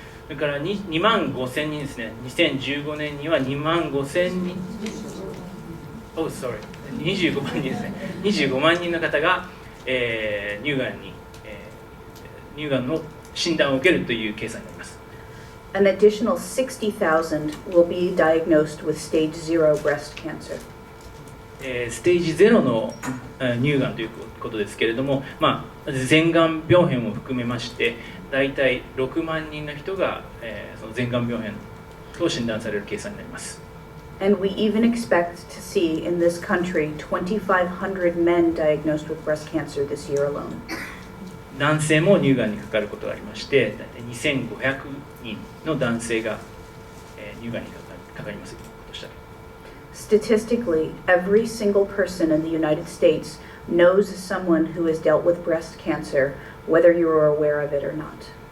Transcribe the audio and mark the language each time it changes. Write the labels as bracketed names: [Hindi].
[Japanese] それから2万5,000人ですね。2015年には2万5,000人、 [English] oh, sorry, [Japanese] 25万人ですね。 25万人の方が、乳がんの診断を受けるという計算になります。 [English] An additional 60,000 will be diagnosed with stage 0 breast cancer. [Japanese] ステージ0の乳がんということですけれども、前がん病変を含めまして大体6万人の人が、その前がん病変と診断される計算になります。 [English] And we even expect to see in this country 2,500 men diagnosed with breast cancer this year alone. [Japanese] 男性も乳がんにかかることがありまして、大体2,500人の男性が、乳がんにかかりますとしたら。 [English] Statistically, every single person in the United States knows someone who has dealt with breast cancer, whether you are aware of it or not.